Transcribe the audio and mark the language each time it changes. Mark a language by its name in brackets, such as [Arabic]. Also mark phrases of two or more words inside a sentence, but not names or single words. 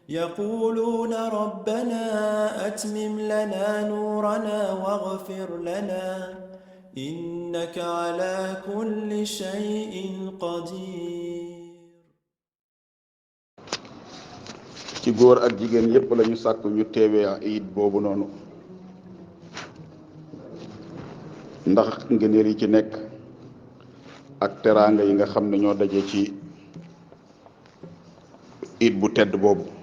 [Arabic] يقولون ربنا أتمم لنا نورنا واغفر لنا إنك على كل شيء قدير. [Wolof] ci góor ak jigéen yépp lañu sàkk ñu teewee iid boobu noonu ndax ngëneel yi ci nekk ak teraanga yi nga xam ne ñoo daje ci iid bu tedd boobu.